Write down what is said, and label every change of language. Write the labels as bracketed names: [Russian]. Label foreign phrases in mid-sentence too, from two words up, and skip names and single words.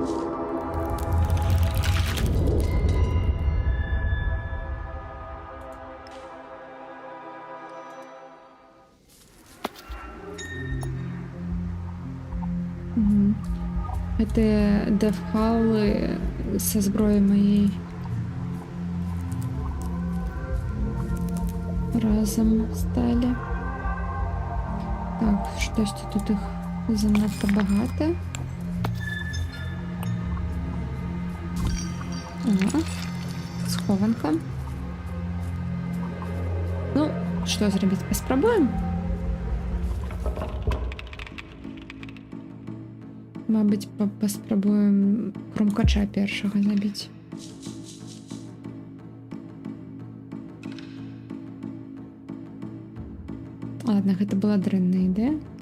[Belarusian] Гэта дэфхалы са зброі маей. [Ukrainian] Разом стали. [Belarusian] Так, штосьці тут іх занадто багато. О, схованка. Ну, што зрабіць? Паспрабуем? Мабыць, паспрабуем кромкача першага забіць. Ладно, гэта была дрэнная ідэя.